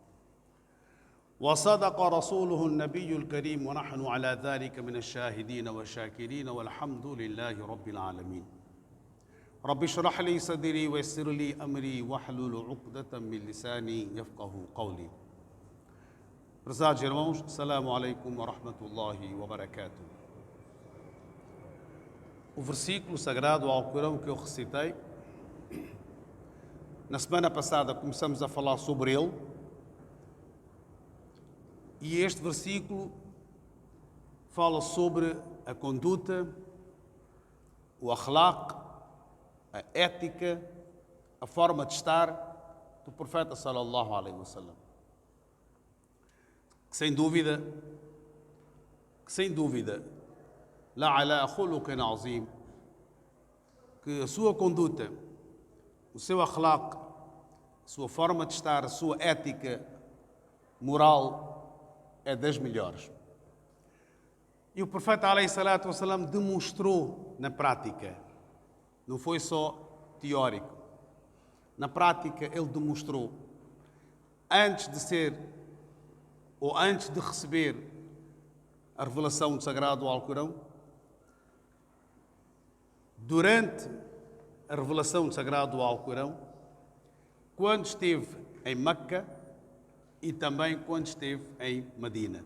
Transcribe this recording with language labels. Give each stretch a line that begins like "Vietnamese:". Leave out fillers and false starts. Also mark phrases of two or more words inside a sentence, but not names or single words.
Arabic: وصدق رسوله النبي الكريم ونحن على ذلك من الشاهدين والشاكرين والحمد لله رب العالمين رب اشرح لي صدري ويسر لي أمري واحلل عقدة من لساني يفقه قولي.
Portuguese: Prezados irmãos,
Arabic: السلام عليكم ورحمة الله وبركاته.
Portuguese: O versículo sagrado ao Corão que eu recitei, na semana passada começamos a falar sobre ele, e este versículo fala sobre a conduta, o akhlaq, a ética, a forma de estar do profeta
Arabic: صلى الله عليه وسلم.
Portuguese: Que sem dúvida,
Arabic: لعلى خلق عظيم,
Portuguese: que a sua conduta, o seu akhlaq, a sua forma de estar, a sua ética moral é das melhores. E o profeta
Arabic: عليه الصلاة والسلام
Portuguese: demonstrou na prática, não foi só teórico. Na prática ele demonstrou, antes de receber a revelação do Sagrado Alcorão, durante a revelação do Sagrado Alcorão, quando esteve em Meca e também quando esteve em Medina.